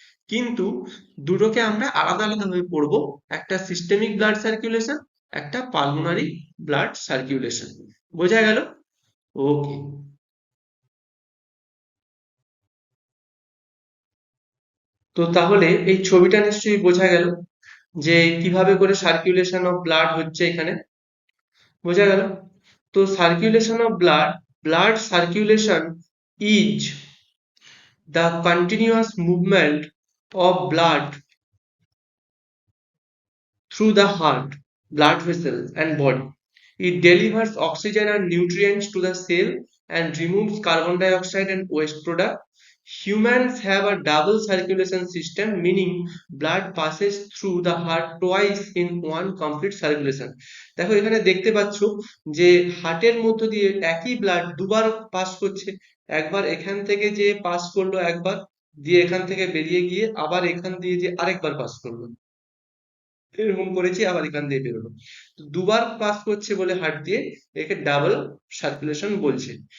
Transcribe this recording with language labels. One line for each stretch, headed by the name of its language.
Bangla: কিন্তু দুটোকে আমরা আলাদা আলাদা ভাবে পড়বো, একটা সিস্টেমিক ব্লাড সার্কুলেশন, একটা পালমোনারি ব্লাড সার্কুলেশন। বোঝা গেল? ওকে। তো তাহলে এই ছবিটা নিশ্চয়ই বোঝা গেল যে কিভাবে করে সার্কুলেশন অফ ব্লাড হচ্ছে এখানে। বোঝা গেল?
English: তো circulation of blood, blood circulation is the continuous movement of blood through the heart, blood vessels, and body. It delivers oxygen and nutrients to the cell and removes carbon dioxide and waste product. Humans have a double circulation system, meaning blood passes through the heart twice in one complete circulation.
Bangla: দেখো এখানে দেখতে পাচ্ছ যে হার্টের মধ্য দিয়ে একই blood দুবার পাস করছে। একবার এখান থেকে যে পাস করলো একবার, দিয়ে এখান থেকে বেরিয়ে গিয়ে আবার এখান দিয়ে যে আরেকবার পাস করলো, এরকম করেছি, আবার এখান দিয়ে বেরোলো। তো দুবার পাস করছে বলে হার্ট দিয়ে একে ডাবল সার্কুলেশন বলছে।